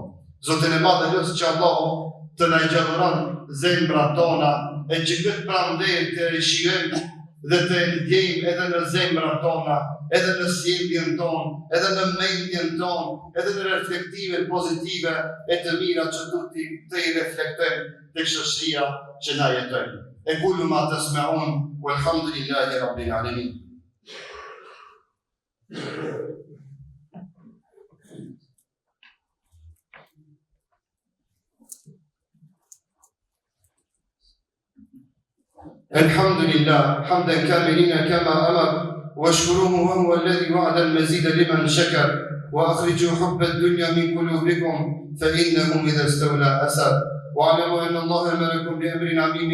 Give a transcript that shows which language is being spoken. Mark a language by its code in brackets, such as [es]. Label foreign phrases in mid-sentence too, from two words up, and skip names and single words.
[sq] Zotin e madh lutem që Allahu të na gjallëron zemrat tona e që këtë pranver të rishijojmë dhe të ndjejmë edhe në zemrat tona, edhe në sjelljen tonë, edhe në mendjen tonë, edhe në reflektimet pozitive e të mira që duhet të i reflektojmë tek shoqëria që na jetojmë. [ar] E كل ما تسمعون، والحمد لله رب العالمين. الحمد لله حمدا كاملين كما أمر واشكروه وهو الذي وعد المزيد لمن شكر وأخرجوا حب الدنيا من قلوبكم فإنه إذا استولى أسر واعلموا أن الله أمركم بأمر عظيم